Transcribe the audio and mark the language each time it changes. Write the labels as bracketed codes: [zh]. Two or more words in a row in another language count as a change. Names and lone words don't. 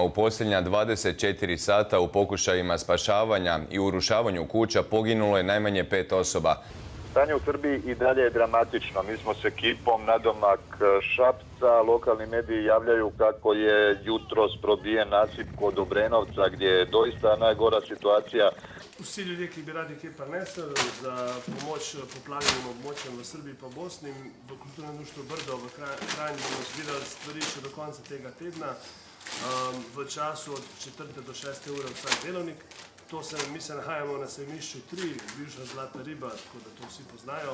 [hr] U posljednja 24 sata u pokušajima spašavanja i urušavanju kuća poginulo je najmanje 5 osoba. Stanje u Srbiji i dalje je dramatično. Mi smo s ekipom nadomak Šapca. Lokalni mediji javljaju kako je jutros probijen nasip kod Obrenovca, gdje je doista najgora situacija. [sl] Vsi ljudje, ki bi radi kaj prinesli za pomoč poplavljenim območjem v Srbiji pa Bosni, v kulturnem društvu Brdo v Krajini bomo zbirali stvari še do konca tega tedna, v času od 4. do 6. ure vsak delovnik. Mi se nahajamo na sejmišču 3, bivša Zlata riba, tako da to vsi poznajo.